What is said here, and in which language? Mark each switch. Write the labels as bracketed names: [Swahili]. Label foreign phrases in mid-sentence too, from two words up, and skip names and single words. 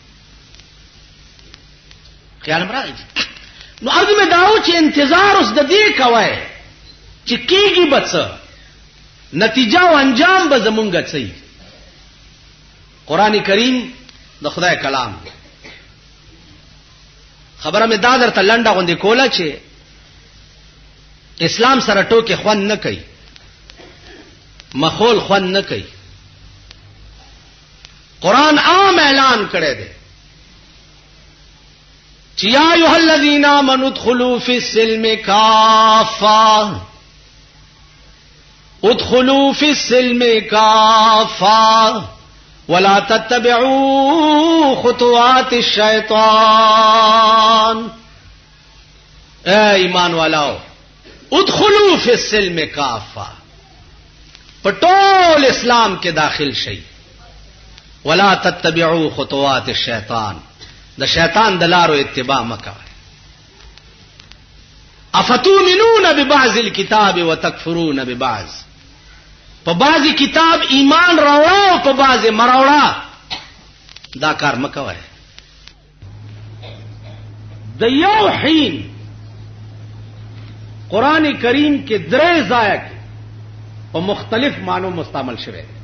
[Pashto] خیال مراد نو اګه مې داو چې انتظار اوس د دې کوي چې کیږي بچ نتیجه او انجام به زمونږ څه قرآن کریم د خدای کلام خبره مې دا درته لنډه غوندې کوله چې اسلام سره ټوکې خوند نه کوي، مخول خوند نه کوي. قرآن عام اعلان کړی دی چې [Arabic] یا ایها الذین آمنوا ادخلوا فی السلم کافة، ادخلوا فی السلم کافة ولا تتبعوا خطوات الشیطان. [Urdu] اے ایمان والاو، [Arabic] ادخلوا فی السلم کافة، [Pashto] پټول اسلام کې داخل شئ. [Arabic] ولا تتبعوا خطوات الشیطان، [Pashto] د شیطان د لارو اتباع مکوئ. [Arabic] افتؤمنون ببعض الكتاب وتکفرون ببعض، [Pashto] په بعضی کتاب ایمان راوړه او په بعضی مراوړه، دا کار مکوئ. د یو حین قرآن کریم کې درې ځایه کې په مختلف معنو مستعمل شوی.